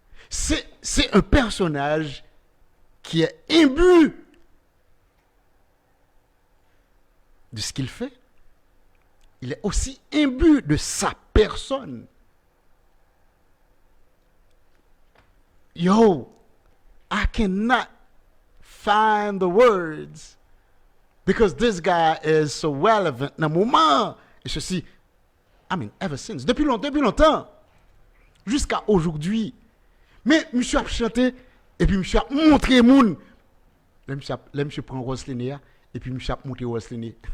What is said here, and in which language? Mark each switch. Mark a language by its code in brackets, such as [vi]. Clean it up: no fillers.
[fr] C'est un personnage qui est imbu de ce qu'il fait. Il est aussi imbu de sa personne. [en] Yo, I cannot find the words because this guy is so relevant. [fr] Dans le moment, et ceci, [en] ever since, [fr] depuis longtemps, jusqu'à aujourd'hui. Mais monsieur a chanté et puis monsieur a montré moun. Là monsieur prend Roselyne et puis monsieur a montré Roselyne.